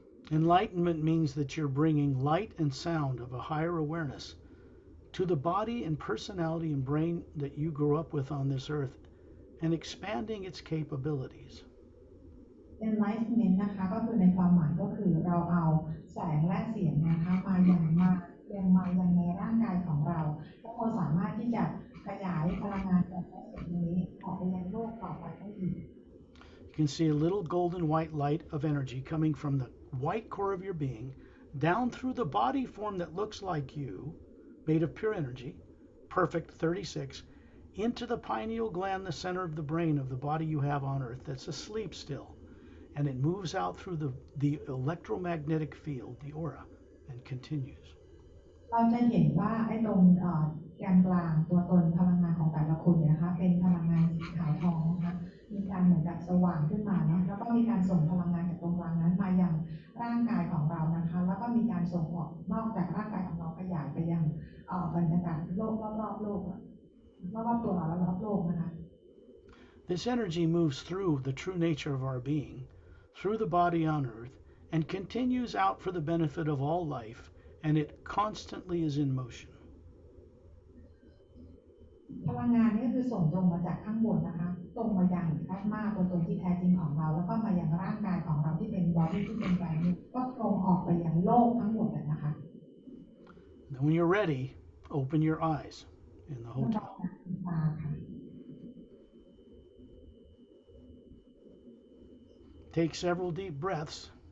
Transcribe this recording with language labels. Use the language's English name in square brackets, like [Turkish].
[English] Enlightenment means that you're bringing light and sound of a higher awareness to the body and personality and brain that you grew up with on this earth and expanding its capabilities. [Thai] Enlightenment นะคะก็คือในความหมายก็คือเราเอาแสงและเสียงนะคะมายังในร่างกายของเราแล้วเราสามารถที่จะขยายพลังงานจากแสงนี้ออกไปยังโลกต่อไปได้อีก [English] You can see a little golden white light of energy coming from the white core of your being down through the body form that looks like you, made of pure energy, perfect 36, into the pineal gland, the center of the brain of the body you have on Earth that's asleep still. And it moves out through the electromagnetic field, the aura, and continues. [Thai] เราจะเห็นว่าไอ้ตรงแกนกลางตัวตนพลังงานของแต่ละคนเนี่ยนะคะเป็นพลังงานสีขาวทองนะคะมีการเหมือนกับสว่างขึ้นมาเนาะแล้วก็มีการส่งพลังงานจากตรงกลางนั้นมายังร่างกายของเรานะคะแล้วก็มีการส่งออกนอกจากร่างกายของเราขยายไปยังบรรยากาศโลกรอบๆโลกรอบๆตัวเราและรอบโลกนะคะ [English] This energy moves through the true nature of our being, through the body on Earth, and continues out for the benefit of all life, and it constantly is in motion. [Thai] พลังงานนี่คือส่งตรงมาจากข้างบนนะคะตรงมายังแอตมาตัวตนที่แท้จริงของเราแล้วก็มายังร่างกายของเราที่เป็นบอดี้ที่เป็นแบรนด์ก็ตรงออกไปยังโลกทั้งหมดเลยนะคะ [English] And when you're ready, open your eyes in the hotel. Take several deep breaths.